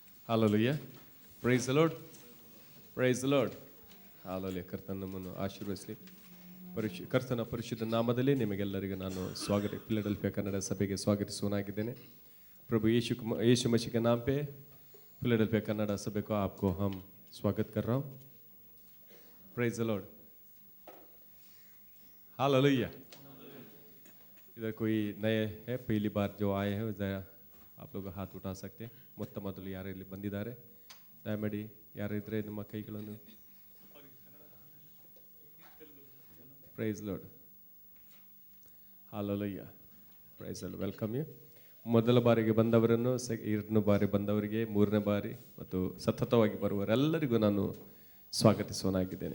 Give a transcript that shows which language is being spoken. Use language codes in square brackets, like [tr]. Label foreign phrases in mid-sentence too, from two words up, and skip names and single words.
[en] Hallelujah. Praise the Lord. Praise the Lord. [kn] Hallelujah. ಕರ್ತನ ನಮ್ಮನ್ನು ಆಶೀರ್ವದಿಸಲಿ. ಕರ್ತನ ಪರಿಶುದ್ಧ ನಾಮದಲ್ಲಿ ನಿಮಗೆಲ್ಲರಿಗೂ ನಾನು ಫಿಲಡೆಲ್ಫಿಯಾ ಕನ್ನಡ ಸಭೆಗೆ ಸ್ವಾಗತಿಸುವನಾಗಿದ್ದೇನೆ. [hi] प्रभु यीशु मसीह के नाम पे फिलाडेल्फिया कन्नड़ा सभा को आपको हम स्वागत कर रहा हूँ. [en] Praise the Lord. Hallelujah. [hi] इधर कोई नए है, पहली बार जो आए हैं जरा आप लोग हाथ उठा सकते हैं. [kn] ಮೊತ್ತ ಮೊದಲು ಯಾರು ಇಲ್ಲಿ ಬಂದಿದ್ದಾರೆ ದಯಮಾಡಿ ಯಾರಿದ್ರೆ ನಿಮ್ಮ ಕೈಗಳನ್ನು. [en] Praise Lord. Hallelujah. Praise Lord. Welcome you. [kn] ಮೊದಲ ಬಾರಿಗೆ ಬಂದವರನ್ನು, ಎರಡನೇ ಬಾರಿ ಬಂದವರಿಗೆ, ಮೂರನೇ ಬಾರಿ ಮತ್ತು ಸತತವಾಗಿ ಬರುವವರೆಲ್ಲರಿಗೂ ನಾನು ಸ್ವಾಗತಿಸುವನಾಗಿದ್ದೇನೆ.